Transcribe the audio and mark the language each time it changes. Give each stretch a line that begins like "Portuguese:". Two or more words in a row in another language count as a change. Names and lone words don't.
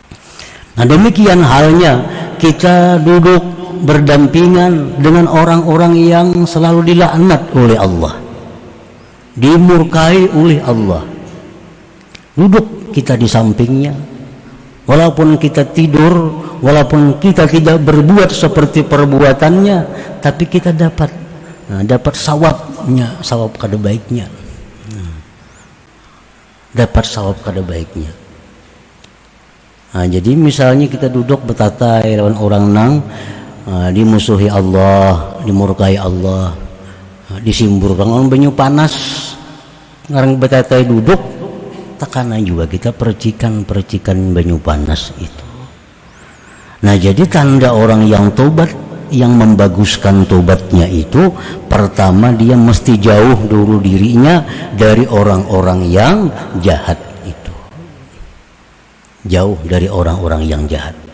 Indonesian: Nah, demikian halnya kita duduk berdampingan dengan orang-orang yang selalu dilaknat oleh Allah, dimurkai oleh Allah. Duduk kita di sampingnya, walaupun kita tidur, walaupun kita tidak berbuat seperti perbuatannya, tapi kita dapat sawabnya, sawab kada baiknya, dapat sawab kada baiknya.
Banjar: Jadi misalnya kita duduk betatai lawan orang nang dimusuhi Allah, dimurkai Allah, disimburkan orang banyu panas, ngarang betatai duduk, tekanan juga kita percikan banyu panas itu.
Indonesian: Nah, jadi tanda orang yang tobat, yang membaguskan tobatnya itu, pertama dia mesti jauh dulu dirinya dari orang-orang yang jahat itu, jauh dari orang-orang yang jahat.